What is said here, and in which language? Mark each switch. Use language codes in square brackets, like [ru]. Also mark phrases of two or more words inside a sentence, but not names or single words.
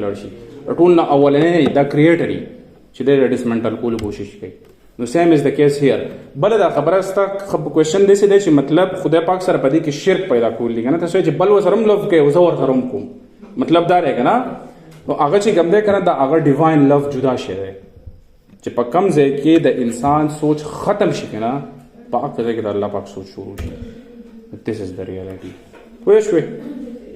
[ps] لاړ شي ټول نه اولنی دا کریټر یي چې دی ډسمنټل کولو کوشش کوي نو [en] same is the case here [ps] بله دا خبره ستا کوېشن داسې دی چې مطلب خدای پاک سره په دې کې شرک پیدا کول دي که نه تاسو چې بل ورسره هم لو کوي زه ورسره هم کوم مطلب دا دی که نه نو هغه چې کوم دی که نه دا هغه [en] divine love [ps] جدا شی دی چې په کم ځای کې د انسان سوچ ختم شي که نه په هغه ځای کې د الله پاک سوچ شروع شي. [en] This is the reality. [ps] پوه شوې